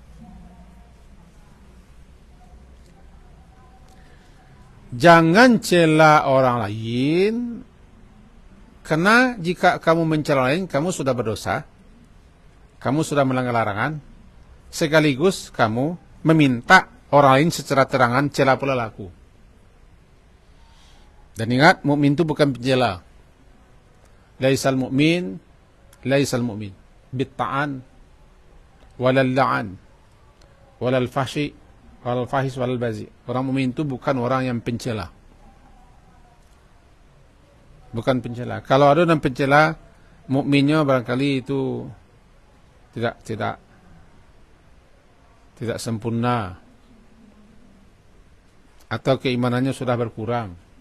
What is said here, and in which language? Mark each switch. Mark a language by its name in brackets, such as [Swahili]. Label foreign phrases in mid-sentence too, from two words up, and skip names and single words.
[Indonesian] Jangan cela orang lain, karena jika kamu mencela orang lain, kamu sudah berdosa, kamu sudah melanggar larangan, sekaligus kamu meminta orang lain secara terangan cela pula laku. Dan ingat, mukmin itu bukan pencela. [Arabic] ليس المؤمن بالطعان ولا اللعان ولا الفاحش ولا الفاحش ولا البذيء. [Indonesian] Orang mukmin itu bukan orang yang pencela. Bukan pencela. Kalau ada yang pencela, mukminnya barangkali itu tidak sempurna, atau keimanannya sudah berkurang.